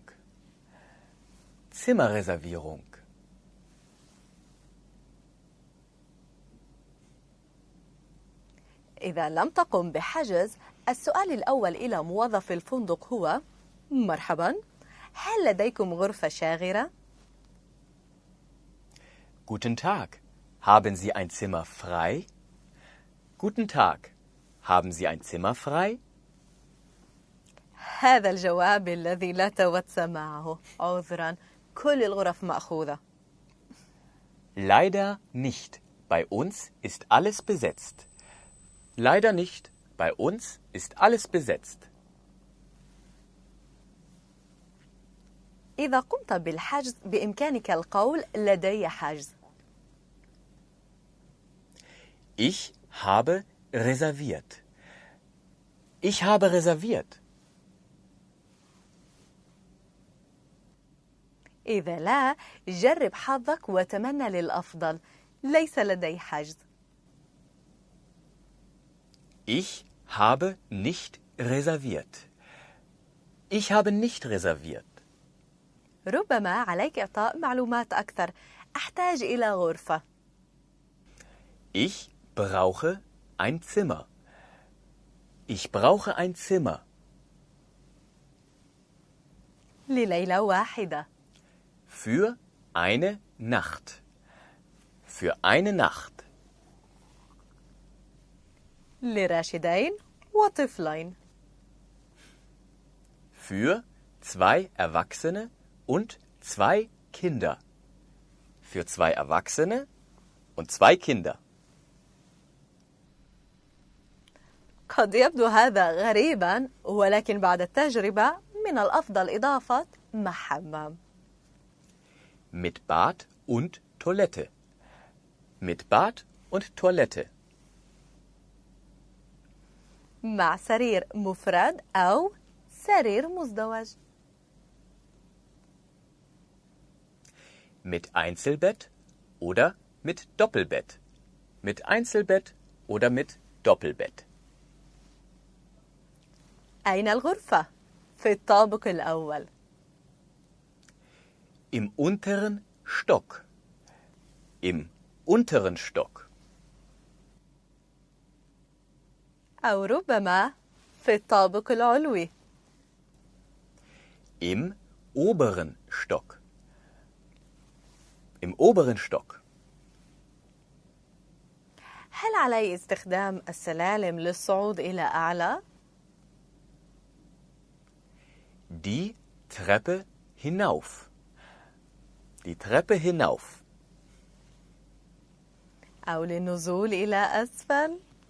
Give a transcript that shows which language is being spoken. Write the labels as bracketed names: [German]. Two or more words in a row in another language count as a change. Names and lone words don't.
[German] Zimmerreservierung. [Arabic] إذا لم تقم بحجز، السؤال الأول إلى موظف الفندق هو: مرحباً، هل لديكم غرفة شاغرة؟ [German] Guten Tag. Haben Sie ein Zimmer frei? Guten Tag. Haben Sie ein Zimmer frei? [Arabic] هذا الجواب الذي لا تود سماعه. عذراً، كل الغرف مأخوذة. [German] Leider nicht. Bei uns ist alles besetzt. Leider nicht. Bei uns ist alles besetzt. [Arabic] إذا قمت بالحجز بإمكانك القول لدي حجز. [German] Ich habe reserviert. Ich habe reserviert. [Arabic] إذا لا، جرب حظك وتمنى للأفضل. ليس لدي حجز. [German] Ich habe nicht reserviert. Ich habe nicht reserviert. [Arabic] ربما عليك إعطاء معلومات أكثر. أحتاج إلى غرفة. [German] Ich brauche ein Zimmer. Ich brauche ein Zimmer. [Arabic] لليلة واحدة. [German] Für eine Nacht. Für eine Nacht. [Arabic] لراشدين وطفلين. [German] Für 2 Erwachsene und 2 Kinder. Für 2 Erwachsene und 2 Kinder. [Arabic] قد يبدو هذا غريباً، ولكن بعد التجربة من الأفضل إضافة مع حمام. [German] Mit Bad und Toilette. Mit Bad und Toilette. [Arabic] مع سرير مفرد أو سرير مزدوج. [German] Mit Einzelbett oder mit Doppelbett. Mit Einzelbett oder mit Doppelbett. [Arabic] أين الغرفة؟ في الطابق الأول. [German] Im unteren Stock. Im unteren Stock. [Arabic] أو ربما في الطابق العلوي. [German] Im oberen Stock. Im oberen Stock. [Arabic] هل علي استخدام السلالم للصعود إلى أعلى؟ [German] Die Treppe hinauf. Die Treppe hinauf. [Arabic] أو للنزول إلى أسفل؟